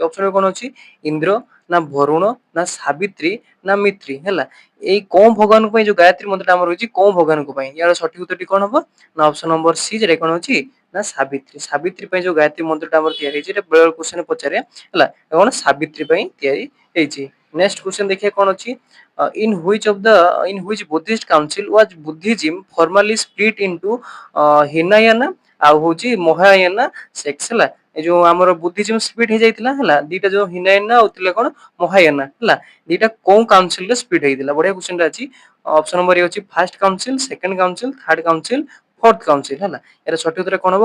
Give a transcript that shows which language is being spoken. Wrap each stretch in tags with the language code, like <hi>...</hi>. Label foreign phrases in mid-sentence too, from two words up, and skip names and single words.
<or>ଅପସନ କ'ଣ ଅଛି? ଇନ୍ଦ୍ର, ନା ବରୁଣ, ନା ସାବିତ୍ରୀ, ନା ମିତ୍ରୀ। ହେଲା, ଏଇ କୋଉ ଭଗବାନଙ୍କ ପାଇଁ ଯୋଉ ଗାୟତ୍ରୀ ମନ୍ତ୍ରଟା ଆମର ରହିଛି, କୋଉ ଭଗବାନଙ୍କ ପାଇଁ? ୟାର ସଠିକ ଉତ୍ତରଟି କ'ଣ ହବ ନା</or> <en>option number C,</en> <or>ଯେଟା କ'ଣ ଅଛି ନା ସାବିତ୍ରୀ। ସାବିତ୍ରୀ ପାଇଁ ଯୋଉ ଗାୟତ୍ରୀ ମନ୍ତ୍ରଟା ଆମର ତିଆରି ହେଇଛି, ଏଟା ବେଳେ କ୍ୱେଶ୍ଚନ ପଚାରେ। ହେଲା, କ'ଣ ସାବିତ୍ରୀ ପାଇଁ ତିଆରି ହେଇଛି।</or> <en>next question</en> <or>ଦେଖିବା କ'ଣ ଅଛି?</or> <en>in which Buddhist council was Buddhism formally split into Hinayana</en> <or>ଆଉ ହଉଛି</or> <en>Mahayana sects.</en> <or>ହେଲା, ଏ ଯୋଉ ଆମର</or> <en>Buddhism split</en> <or>ହେଇଯାଇଥିଲା, ହେଲା, ଦିଟା ଯୋଉ ହିନାୟନା ଆଉ ଥିଲା କ'ଣ ମହାୟାନା। ହେଲା, ଦିଟା କୋଉ କାଉନସିଲରେ ସ୍ପ୍ଲିଟ ହେଇଥିଲା? ବଢିଆ କ୍ୱେଶ୍ଚନଟା ଅଛି।</or> <en>option number A ଅଛି first council, second council, third council, fourth council.</en> <or>ହେଲା, ଏର ସଠିକ ଉତ୍ତର କ'ଣ ହବ?</or>